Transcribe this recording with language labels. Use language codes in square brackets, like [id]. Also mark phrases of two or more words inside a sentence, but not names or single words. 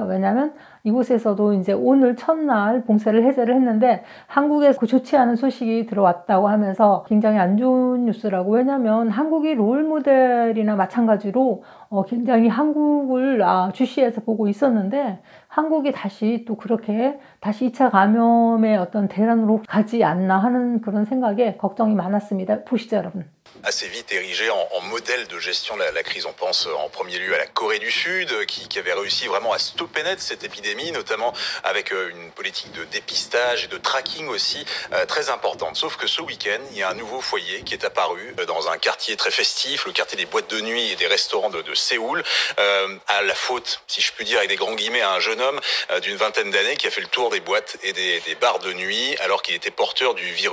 [ko] 왜냐하면 이곳에서도 이제 오늘 첫날 봉쇄를 해제를 했는데 한국에서 좋지 않은 소식이 들어왔다고 하면서 굉장히 안 좋은 뉴스라고. 왜냐하면 한국이 롤모델이나 마찬가지로 굉장히 한국을 주시해서 보고 있었는데 한국이 다시 또 그렇게 다시 2차 감염의 어떤 대란으로 가지 않나 하는 그런 생각에 걱정이 많았습니다. 보시죠, 여러분. [fr] Assez vite érigé en modèle de gestion de la crise. On pense en premier lieu à la Corée du Sud qui avait réussi vraiment à stopper net cette épidémie, notamment avec une politique de dépistage et de tracking aussi très importante. Sauf que ce week-end, il y a un nouveau foyer qui est apparu dans un quartier très festif, le quartier des boîtes de nuit et des restaurants de Séoul, à la faute, si je puis dire avec des grands guillemets, à un jeune homme d'une vingtaine d'années qui a fait le tour des boîtes et des bars de nuit alors qu'il était porteur du virus.